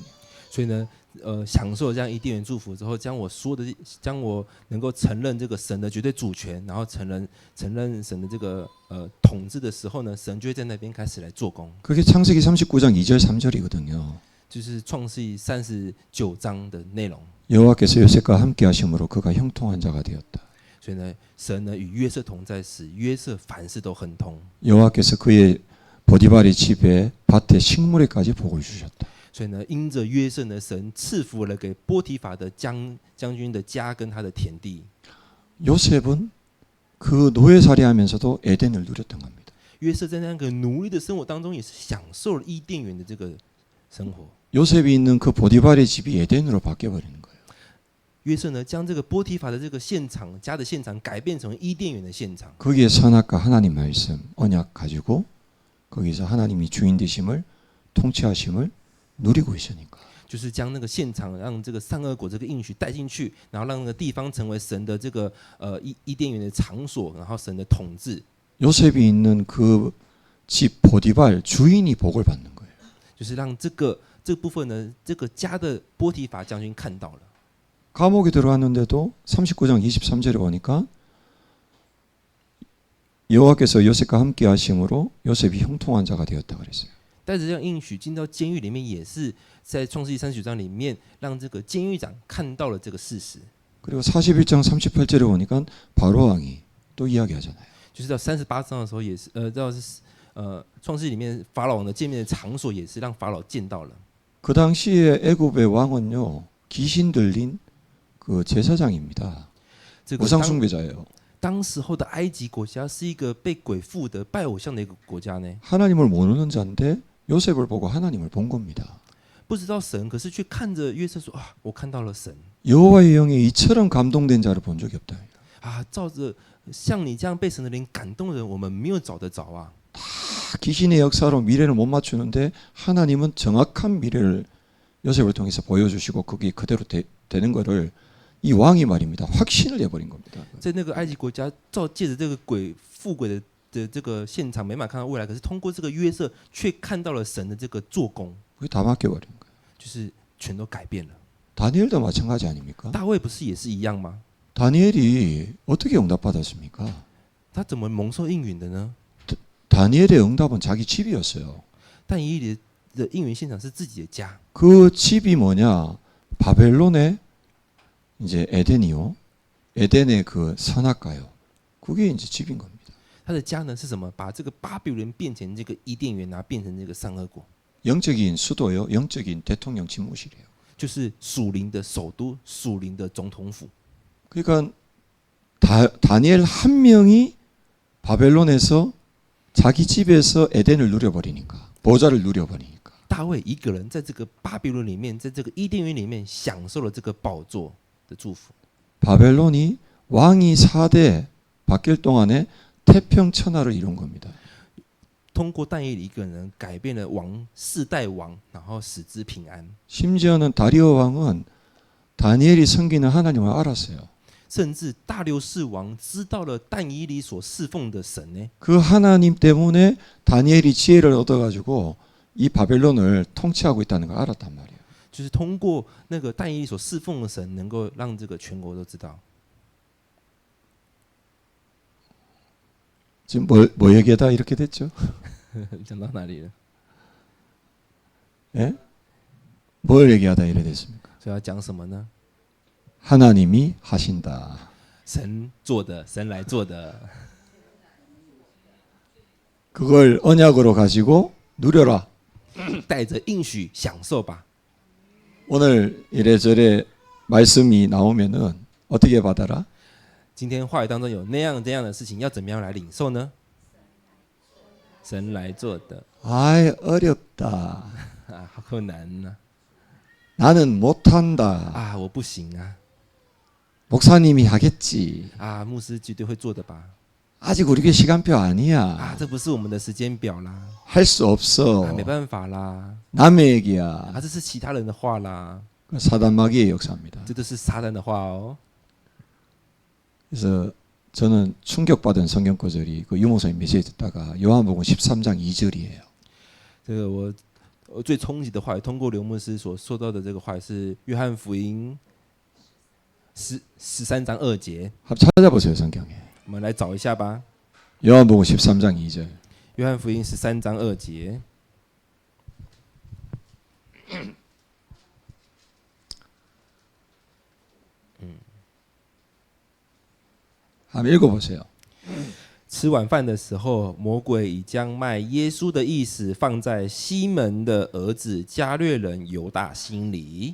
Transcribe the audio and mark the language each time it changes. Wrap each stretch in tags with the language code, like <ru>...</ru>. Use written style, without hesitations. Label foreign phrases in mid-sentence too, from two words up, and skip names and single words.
<zh>所以呢，享受这样伊甸园祝福之后，将我能够承认这个神的绝对主权，然后承认神的这个统治的时候呢，神就会在那边开始来做工。</zh> <ko>그게 창세기 39장 2절 3절이거든요.</ko> <zh>就是创世记39章的内容。</zh> <ko>여호와께서 요셉과 함께 하심으로 그가 형통한 자가 되었다.</ko> <zh>所以呢，神呢与约瑟同在，使约瑟凡事都亨通。</zh> <ko>여호와께서 그의 보디발의 집에 밭에 식물에까지 복을 주셨다.</ko> <zh>所以呢，因着约瑟呢，神赐福了给波提法的将军的家跟他的田地。</zh> <ko>요셉은 그 노예살이하면서도 에덴을 누렸던 겁니다.</ko> <zh>约瑟在那个奴隶的生活当中，也是享受了伊甸园的这个生活。</zh> <ko>요셉이 있는 그 보디발의 집이 에덴으로 바뀌어버리는 거예요.</ko> <zh>约瑟呢，将这个波提法的这个现场家的现场改变成伊甸园的现场。</zh> <ko>거기에 선악과 하나님 말씀 언약 가지고 거기서 하나님이 주인 되심을 통치하심을 누리고 있으니까.</ko> <zh>就是将那个现场让这个善恶果这个应许带进去，然后让那个地方成为神的这个伊甸园的场所，然后神的统治。</zh> <ko>요셉이 있는 그 집 보디발 주인이 복을 받는 거예요.</ko> <zh>就是让这部分呢，这个家的波提法将军看到了。</zh> <ko>감옥에 들어왔는데도 39장 23절에 보니까 여호와께서 요셉과 함께 하심으로 요셉이 형통한 자가 되었다 그랬어요.</ko> <zh>带着这样应许进到监狱里面，也是在创世记39章里面，让这个监狱长看到了这个事实。</zh> <ko>그리고 41장 38절에 보니까 바로 왕이 또 이야기하잖아요.</ko> <zh>就是到38章的时候，也是到创世记里面法老王的见面的场所，也是让法老见到了。</zh> <ko>그 당시에 애굽의 왕은요 귀신 들린 그 제사장입니다.</ko> <zh>这个</zh> <ko>우상 숭배자예요.</ko> <zh>当时候的埃及国家是一个被鬼附的拜偶像的一个国家呢，</zh> <ko>하나님을 모르는 자인데 요셉을 보고 하나님을 본 겁니다.</ko> <zh>不知道神，可是却看着约瑟说啊，我看到了神</zh> <ko>여호와의 영이 이처럼 감동된 자를 본 적이 없다.</ko> <zh>啊，照着像你这样被神的灵感动的人，我们没有找得着啊。</zh> <ko>귀신의 역사로 미래를 못 맞추는데 하나님은 정확한 미래를 요셉을 통해서 보여주시고 그게 그대로 되는 거를 이 왕이 말입니다. 확신을 해버린 겁니다.</ko> <zh>在那个埃及国家，借着这个鬼附鬼的这个现场，没办法看到未来，可是通过这个约瑟，却看到了神的这个做工，</zh> <ko>그게 다 맡겨버린 거예요.</ko> <zh>就是全都改变了。</zh> <ko>다니엘도 마찬가지 아닙니까?</ko> <zh>大卫不是也是一样吗？</zh> <ko>다니엘이 어떻게 응답받았습니까?</ko> <zh>他怎么蒙受应允的呢？</zh> <ko>다니엘의 응답은 자기 집이었어요.</ko> <zh>但以理的应允现场是自己的家，</zh> <ko>그 집이 뭐냐? 바벨론의 이제 에덴이요. 에덴의 그 선악가요. 그게 이제 집인 겁니다.</ko> <zh>他的家呢是什么？把这个巴比伦变成这个伊甸园啊，变成这个善恶国，</zh> <ko>영적인 수도요. 영적인 대통령 집무실이에요.</ko> <zh>就是属灵的首都，属灵的总统府。</zh> <ko>그러니까 다니엘 한 명이 바벨론에서 자기 집에서 에덴을 누려버리니까 보좌를 누려버리니까</ko> <zh>大卫一个人在这个巴比伦里面，在这个伊甸园里面享受了这个宝座的祝福。</zh> <ko>바벨론이 왕이 4대 바뀔 동안에 태평천하를 이룬 겁니다.</ko> <zh>通过但以理一个人改变了世代王，然后使之平安。</zh> <ko>심지어는 다리오 왕은 다니엘이 섬기는 하나님을 알았어요.</ko> <zh>甚至大流士王知道了但以理所侍奉的神呢，</zh> <ko>그 하나님 때문에 다니엘이 지혜를 얻어가지고 이 바벨론을 통치하고 있다는 걸 알았단 말이에요.</ko> <zh>就是通过那个但以理所侍奉的神，能够让这个全国都知道。</zh> <ko>지금 뭐 얘기하다 이렇게 됐죠?</ko> <zh>讲到哪里了？</zh> <ko>예? 뭘 얘기하다 이래 됐습니까?</ko> <zh>所以要讲什么呢？</zh> <ko>하나님이 하신다.</ko> <zh>神做的，神来做的，</zh> <ko>그걸 언약으로 가지고 누려라.</ko> <zh>带着应许享受吧。</zh> <ko>오늘 이래저래 말씀이 나오면은 어떻게 받아라?</ko> <zh>今天话语当中有那样这样的事情，要怎么样来领受呢？神来做的</zh> <ko>아이 어렵다.</ko> <zh>啊，好困难呢、</zh> <ko>나는 못한다.</ko> <zh>啊，我不行啊，</zh> <ko>목사님이 하겠지.</ko> <zh>啊，牧师绝对会做的吧？</zh> <ko>아직 우리 교회 시간표 啊， 아니야.</ko> <zh>这不是我们的时间表啦，</zh> <ko>할 수 啊， 없어.</ko> <zh>没办法啦，</zh> <ko>남의 啊， 얘기야.</ko> <zh>这是其他人的话啦，</zh> <ko>사단마귀의 역사입니다.</ko> <zh>这都是撒旦的话哦。</zh> <ko>그래서 저는 충격받은 성경 구절이 그 유목사님 메시지 듣다가 요한복음 13장 2절이에요.</ko> <zh>这个我最冲击的话语，通过刘牧师所说到的这个话语是约翰福音13章2节，</zh> <ko>한번 찾아보세요 성경에.</ko> <zh>我们来找一下吧。</zh> <ko>요한복음 13장 2절.</ko> <zh>约翰福音13章2节，</zh> <ko>한번 읽어보세요.</ko> <zh>吃晚饭的时候，魔鬼已将卖耶稣的意思放在西门的儿子加略人犹大心里。</zh>